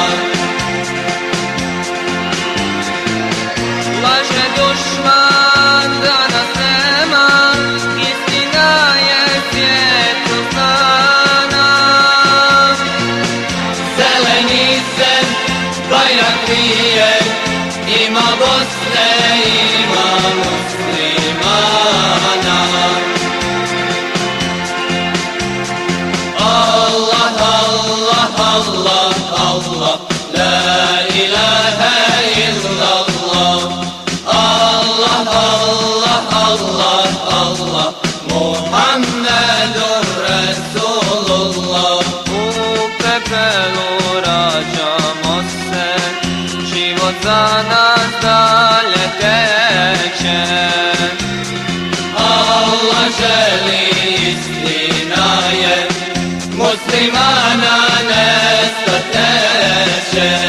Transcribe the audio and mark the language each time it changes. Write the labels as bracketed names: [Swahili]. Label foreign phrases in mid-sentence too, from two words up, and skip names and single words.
[Bosnian] Laže dušman da nas nema, istina je svijetu znana. Zeleni se bajrak vije, ima Bosne, ima muslimana. [Arabic] الله، الله، الله، الله، لا إله إلا الله. الله، الله، الله، الله، محمد رسول الله. [Bosnian] U pepelu rađamo se, život za nas dalje teče. Allah želi, istina je, muslimana nestat neće.